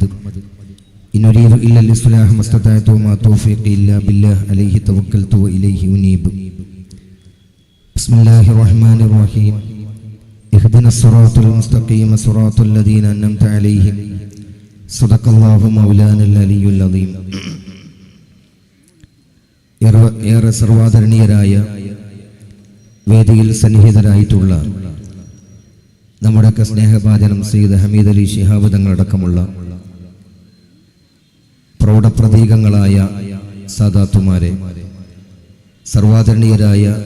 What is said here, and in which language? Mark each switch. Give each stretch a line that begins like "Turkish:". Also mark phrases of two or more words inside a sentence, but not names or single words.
Arabic: إن أريد إلا الإصلاح ما استطعت وما توفيقي إلا بالله عليه توكلت وإليه أنيب. بسم الله الرحمن الرحيم. اهدنا الصراط المستقيم صراط الذين أنعمت عليهم صدق الله مولانا العلي العظيم.
Malayalam: ഏറെ സർവാദരണീയരായ വേദിയിൽ സന്നിഹിതരായിട്ടുള്ള നമ്മുടെയൊക്കെ സ്നേഹഭാജനം സയ്യിദ് ഹമീദ് അലി ശിഹാബ് തങ്ങളടക്കമുള്ള പ്രൗഢപ്രതീകങ്ങളായ സാദാത്തുമാരെ, സർവാദരണീയരായ